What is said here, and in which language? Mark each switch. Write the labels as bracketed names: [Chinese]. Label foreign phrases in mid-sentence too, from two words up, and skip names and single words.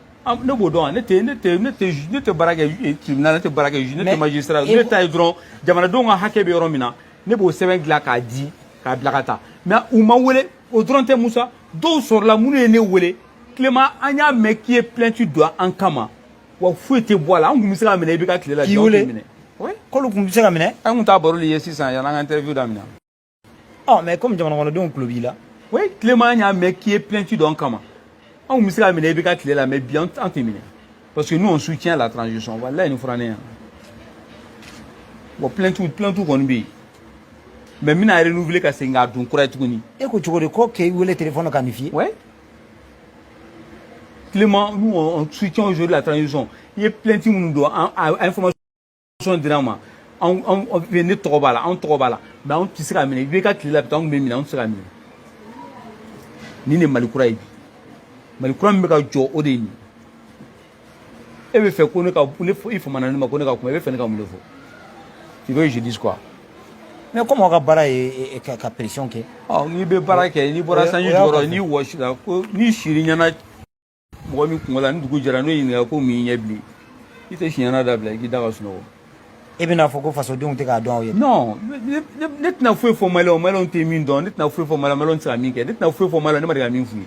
[Bambara] ne b'o dɔn ne tɛ baara kɛ tribunal ne tɛ baara kɛ juge ne tɛ magistrat ne ta ye dɔrɔn jamanadenw ka hakɛ bɛ yɔrɔ min na ne b'o sɛbɛn dilan k'a di k'a bila ka taa mais u ma wele o dɔrɔn tɛ Musa dɔw sɔrɔla minnu ye ne wele Clément an y'a mɛn k'i ye plainte don an kama wa foyi tɛ bɔ a la an kun bɛ se ka minɛ i bɛ ka tile la k'i wele oui k'olu kun bɛ se ka minɛ an kun t'a baro de ye sisan yan'an ka interview daminɛ [French] mais comme [Bambara] jamanakɔnɔdenw tulo b'i la oui Clément an y'a mɛn k'i ye plainte don an kama an kun bɛ se ka minɛ i bɛ ka tile la mais bi an tɛ minɛ [French] parce que nous on soutient la transition [Bambara] walayi nin fɔra ne ɲɛna [French] bon plainte [Bambara] kɔni bɛ yen mais n bɛna renouveler ka segin k'a don kura ye tuguni e ko cogo di ko k'e wele téléphone ka nin f'i ye [French] ouais Clément nous on soutient aujourd'hui la transition [Bambara] i ye plainte minnu don information dira an ma ne tɔgɔ b'a la an tɔgɔ b'a la mais an tɛ se ka minɛ i bɛ ka tile la bi an tun bɛ minɛ an tɛ se ka minɛ nin de Mali kura ye bi Mali kura min bɛ ka jɔ o de ye nin e bɛ fɛ ko ne ka i famana ne ma ko ne ka kuma e bɛ fɛ ne ka mun de fɔ [French] tu veux que je dise quoi mais comme [Bambara] aw ka baara ye ka pression kɛ n'i bɛ baara kɛ n'i bɔra sanji jukɔrɔ n'i wɔsira ko n'i siri ɲɛna mɔgɔ min kungo la ni dugu jɛra n'o ɲininka ko mun y'i ɲɛ bilen i tɛ si ɲɛna dabila i k'i da ka sunɔgɔ e bɛna fɔ ko fasodenw tɛ k'a dɔn aw ye non ne tɛna foyi fɔ maliyɛnw tɛ min dɔn ne tɛna foyi fɔ maliyɛnw tɛ se ka min kɛ ne tɛna foyi fɔ maliyɛnw ne ma deli ka min f'u ye